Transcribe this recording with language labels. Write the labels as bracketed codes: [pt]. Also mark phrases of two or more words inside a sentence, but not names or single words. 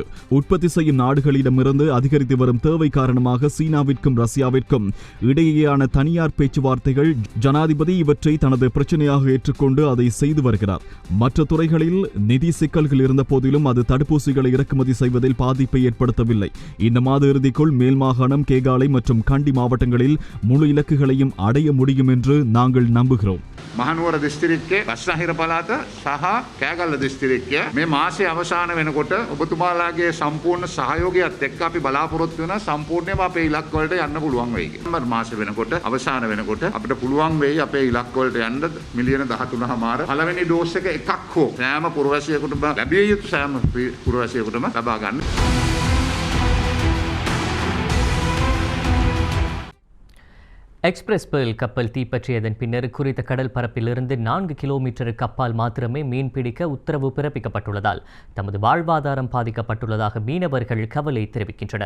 [ta] உற்பத்தி செய்யும் நாடுகளிடமிருந்து அதிகரித்து வரும் தேவை காரணமாக சீனாவிற்கும் ரஷ்யாவிற்கும் இடையேயான தனியார் பேச்சுவார்த்தைகள் ஜனாதிபதி இவற்றை தனது பிரச்சனையாக ஏற்றுக்கொண்டு அதை செய்து வருகிறார். மற்ற துறைகளில் நிதி சிக்கல்கள் இருந்த போதிலும் அது தடுப்பூசிகளை இறக்குமதி செய்வதில் பாதிப்பை ஏற்படுத்தவில்லை. இந்த மாத இறுதிக்குள் மேல் மாகாணம், கேகாலை மற்றும் கண்டி மாவட்டங்களில் முழு இலக்குகளையும் அடைய முடியும் என்று நாங்கள் நம்புகிறோம். [si] මහනුවර දිස්ත්‍රික්කයේ බස්නාහිර පළාත සහ කෑගල්ල දිස්ත්‍රික්කය මේ මාසයේ අවසාන වෙනකොට ඔබතුමාලාගේ සම්පූර්ණ සහයෝගයත් එක්ක අපි බලාපොරොත්තු වෙන සම්පූර්ණයෙන්ම අපේ ඉලක්ක වලට යන්න පුළුවන් වෙයි කියලා. සැප්තැම්බර් මාසෙ වෙනකොට අවසාන වෙනකොට අපිට පුළුවන් වෙයි අපේ ඉලක්ක වලට යන්න මිලියන 13.5 පළවෙනි ඩෝස් එක එකක් හෝ සෑම පුරවැසියෙකුටම ලැබිය යුතු සෑම පුරවැසියෙකුටම ලබා ගන්න. [ta] எக்ஸ்பிரஸ் பேர்ல் கப்பல் தீப்பற்றியதன் பின்னர் குறித்த கடல் பரப்பிலிருந்து 4 கிலோமீட்டருக்கு அப்பால் மாத்திரமே மீன்பிடிக்க உத்தரவு பிறப்பிக்கப்பட்டுள்ளதால் தமது வாழ்வாதாரம் பாதிக்கப்பட்டுள்ளதாக மீனவர்கள் கவலை தெரிவிக்கின்றனர்.